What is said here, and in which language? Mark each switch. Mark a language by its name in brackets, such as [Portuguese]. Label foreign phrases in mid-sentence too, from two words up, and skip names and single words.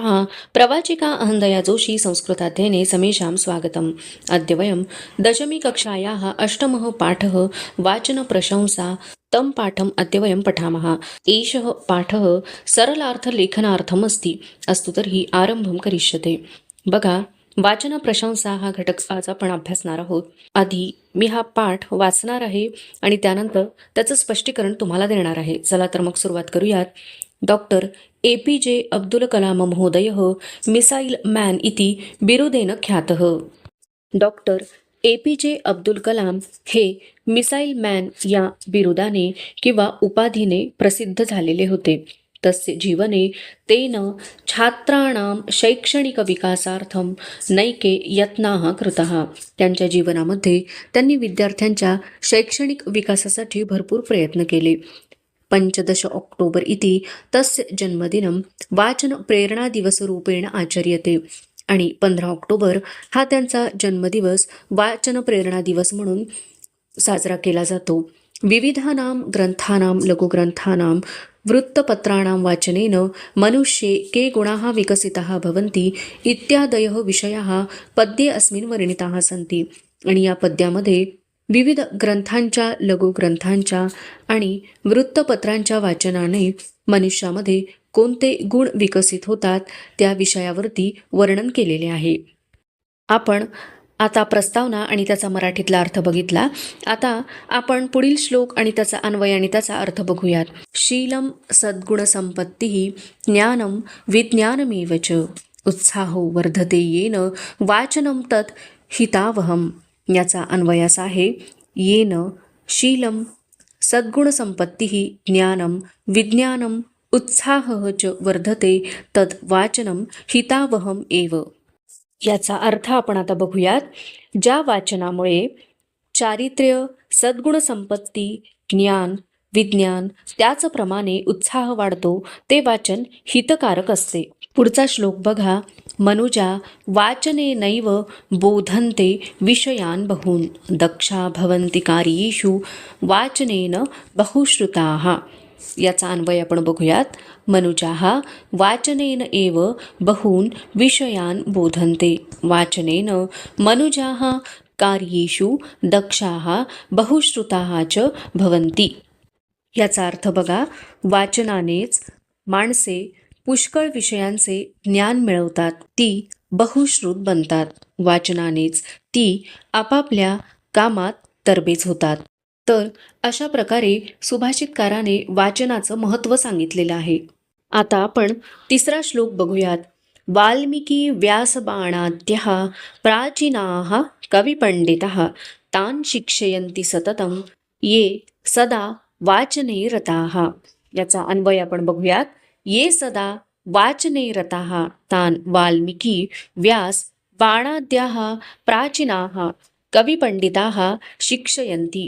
[Sanskrit] प्रवाचिका अहन्दया जोशी संस्कृताध्ययने समेषां स्वागतम्। अद्य वयं दशमी कक्षायाः अष्टमः पाठः वाचनप्रशंसा तं पाठम् अद्य वयं पठामः। एषः पाठः सरलार्थलेखनार्थम् अस्ति। अस्तु तर्हि आरम्भं करिष्यते। [Marathi] बघा, वाचनप्रशंसा हा घटक आज आपण अभ्यासणार आहोत. आधी मी हा पाठ वाचणार आहे आणि त्यानंतर त्याचं स्पष्टीकरण तुम्हाला देणार आहे. चला तर मग सुरुवात करूयात. [Sanskrit] डॉक्टर APJ अब्दुल कलाम महोदयः [English] missile man [Sanskrit] इति बिरुदेन ख्यातः. [Marathi] डॉक्टर APJ अब्दुल कलाम हे [English] missile man [Marathi] या बिरुदाने किंवा उपाधीने प्रसिद्ध झालेले होते. [Sanskrit] तस्य जीवने तेन छात्राणां शैक्षणिकविकासार्थं नैके यत्नाः कृतः. [Marathi] त्यांच्या जीवनामध्ये त्यांनी विद्यार्थ्यांच्या शैक्षणिक विकासासाठी भरपूर प्रयत्न केले. [Sanskrit] 15 ऑक्टोबर इति तस्य जन्मदिनं वाचन प्रेरणा दिवसरूपेण आचर्यते [Marathi] आणि 15 ऑक्टोबर हा त्यांचा जन्मदिवस वाचन प्रेरणा दिवस म्हणून साजरा केला जातो. [Sanskrit] विविधानां ग्रंथानां लघुग्रंथानां वृत्तपत्राणां वाचनेन मनुष्ये के गुणाः विकसिताः भवन्ति इत्यादयः विषयाः पद्ये अस्मिन् वर्णिताः सन्ति. [Marathi] आणि या पद्यामध्ये विविध ग्रंथांच्या लघुग्रंथांच्या आणि वृत्तपत्रांच्या वाचनाने मनुष्यामध्ये कोणते गुण विकसित होतात त्या विषयावरती वर्णन केलेले आहे. आपण आता प्रस्तावना आणि त्याचा मराठीतला अर्थ बघितला. आता आपण पुढील श्लोक आणि त्याचा अन्वय आणि त्याचा अर्थ बघूयात. [Sanskrit] शीलम सद्गुणसंपत्ती ज्ञानम विज्ञानमेव च उत्साहो वर्धते येन वाचनम तत् हितावहम. [Marathi] याचा अन्वय असा आहे. [Sanskrit] येन शीलम सद्गुणसंपत्ती ज्ञानम विज्ञानम उत्साहः च वर्धते तद् वाचनम हितावहम एव. [Marathi] याचा अर्थ आपण आता बघूयात. ज्या वाचनामुळे चारित्र्य, सद्गुणसंपत्ती, ज्ञान, विज्ञान त्याचप्रमाणे उत्साह वाढतो ते वाचन हितकारक असते. पुढचा श्लोक बघा. [Sanskrit] मनुजा वाचनेनैव बोधन्ते विषयान् बहून् दक्षा भवन्ति कार्येषु वाचनेन बहुश्रुताः. [Marathi] याचा अन्वय आपण बघूयात. [Sanskrit] मनुजाः वाचनेन एव बहून् विषयान् बोधन्ते वाचनेन मनुजाः कार्येषु दक्षाः बहुश्रुताः च भवन्ति. [Marathi] याचा अर्थ बघा. वाचनानेच माणसे पुष्कळ विषयांचे ज्ञान मिळवतात. ती बहुश्रुत बनतात. वाचनानेच ती आपापल्या कामात तरबेज होतात. तर अशा प्रकारे सुभाषितकाराने वाचनाचं महत्त्व सांगितलेलं आहे. आता आपण तिसरा श्लोक बघूयात. [Sanskrit] वाल्मिकी व्यासबाणाद्यः प्राचीनाः कविपंडितः तान् शिक्षयन्ति सततं ये सदा वाचने रताः. [Marathi] याचा अन्वय आपण बघूयात. [Sanskrit] ये सदा वाचने रताः तान् वाल्मिकी व्यास बाणाद्याः प्राचीनाः कविपंडिताः शिक्षयन्ति.